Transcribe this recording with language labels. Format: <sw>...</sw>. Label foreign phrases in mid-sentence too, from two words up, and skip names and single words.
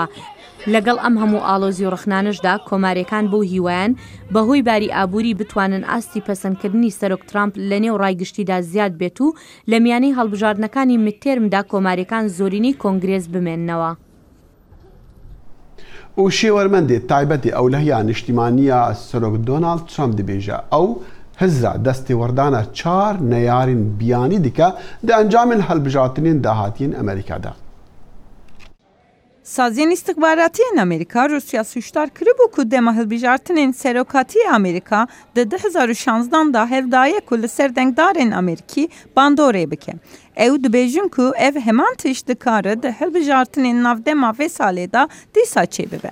<ckb>لەگەڵ ئەم هەموو ئاڵۆزی و ڕخنانشدا کۆماریەکان بۆ هیوایان بەهۆی باری ئابووری بتوانن ئاستی پەسەندکردنی سەرۆک ترامپ لە نێو ڕایگشتیدا زیاد بێت و لە میانەی هەڵبژاردنەکانی متێرمدا کۆماریەکان زۆرینەی کۆنگرێز بمێننەوە.</ckb> <ku>و شێوەرمەندێت تایبەتی ئەو لەهەیە نیشتیمانیە سەرۆک دۆناڵد ترامپ دەبێژە ئەو هزا دەستی وەردانە 4 نەیارین بیانی دیکە دە ئەنجامین هەڵبژارتنین داهاتین ئەمریکادا. Saziyên istixbaratiyên Amerîka Rusya suçdar kiribû ku dema hilbijartinên serokatiyê Amerîka di 2016 da hevdaye ku li ser dengdarên Amerîkî bandorê bike. Ew dibêjin ku ev heman tişt dikare di hilbijartinên navdema vê salê da dîsa çêbibe.</ku>